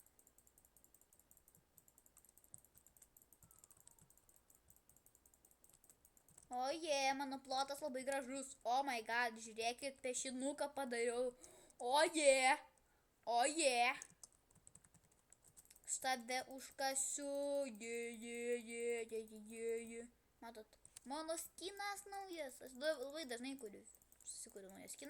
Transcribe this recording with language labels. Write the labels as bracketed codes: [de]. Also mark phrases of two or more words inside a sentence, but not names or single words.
[lt] O mano plotas labai gražus. [en] Oh my god, [lt] žiūrėkit, piešinuką padariau. O Štabę užkasiu. Matot, mano skinas naujas. Aš labai dažnai susikuriu naują skiną.